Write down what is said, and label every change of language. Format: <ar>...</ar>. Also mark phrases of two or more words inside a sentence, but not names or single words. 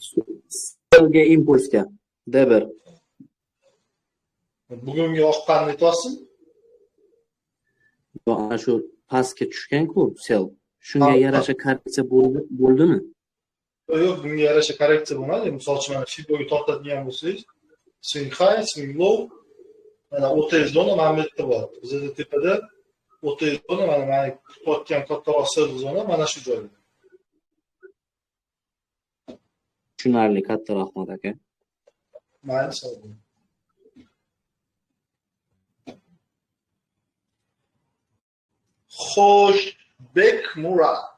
<uz>Selga impulsga. D1. Bugungi oqqanni aytyapsizmi? Ana shu pastga tushgan-ku sel. Shunga yarasha korreksiya bo'ldimi? Yo'q, bunga yarasha korreksiya bo'lmadi. Misol uchun mana Fiboga tortadigan bo'lsangiz,</uz> <en>swing high, swing low,</en> <uz>mana o'rta zona mana bu yerda bor. Bizda tepada o'rta zona mana kutayotgan kattaroq sell zona mana shu joyda. Tushunarli, katta rahmat aka. Mayli, sog' bo'ling. Xo'sh, Bekmurod.</uz>